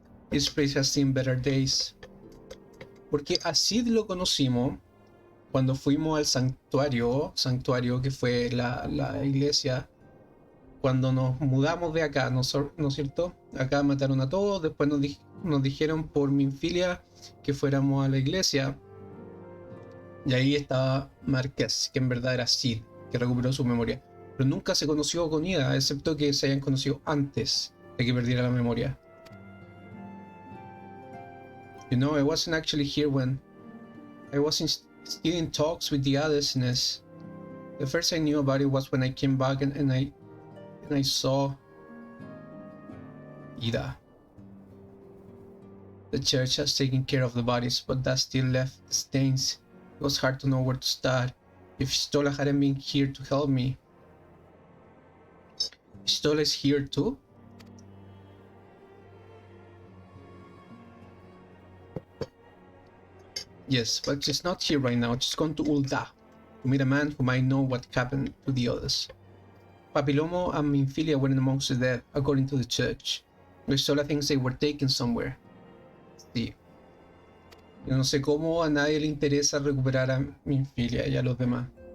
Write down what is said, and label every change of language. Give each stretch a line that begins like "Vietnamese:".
English: This place has seen better days.
Spanish: Porque a Sid lo conocimos cuando fuimos al santuario que fue la iglesia, cuando nos mudamos de acá, ¿no es cierto? Acá mataron a todos, después nos dijeron por Minfilia que fuéramos a la iglesia, y ahí estaba Marqués, que en verdad era Sid, que recuperó su memoria. Pero nunca se conoció con Ida, excepto que se hayan conocido antes de que perdiera la memoria.
English: You know, I wasn't actually here when I was still in talks with the others. The first I knew about it was when I came back and I saw Ida. The church has taken care of the bodies, but that still left the stains. It was hard to know where to start. If Stola hadn't been here to help me. Stola is here too? Yes, but she's not here right now. She's gone to Ul'dah to meet a man who might know what happened to the others. Papilomo and Minfilia were amongst the dead, according to the church. Stola thinks they were taken somewhere.
Spanish: Sí. Yo no sé cómo a nadie le interesa recuperar a Minfilia y a los demás.